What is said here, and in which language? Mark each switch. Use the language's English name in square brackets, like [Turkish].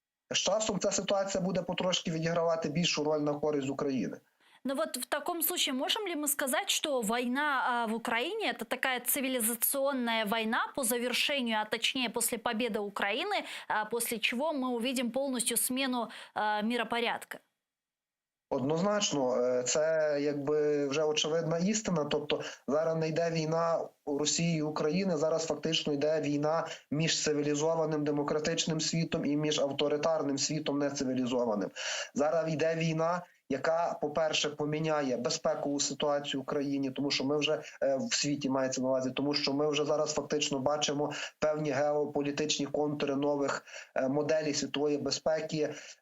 [Ukrainian] З часом ця ситуація буде потрошки відігравати більшу роль на користь України. [Russian] Но вот в таком случае можем ли мы сказать, что война в Украине – это такая цивилизационная война по завершению, а точнее после победы Украины, после чего мы увидим полностью смену миропорядка? [Ukrainian] Однозначно, це якби вже очевидна істина. Тобто зараз не йде війна у Росії і України, зараз фактично йде війна між цивілізованим демократичним світом і між авторитарним світом нецивілізованим. Зараз йде війна, яка, по-перше, поміняє безпекову ситуацію в країні, тому що ми вже в світі мається на увазі, тому що ми вже зараз фактично бачимо певні геополітичні контури нових моделей світової безпеки.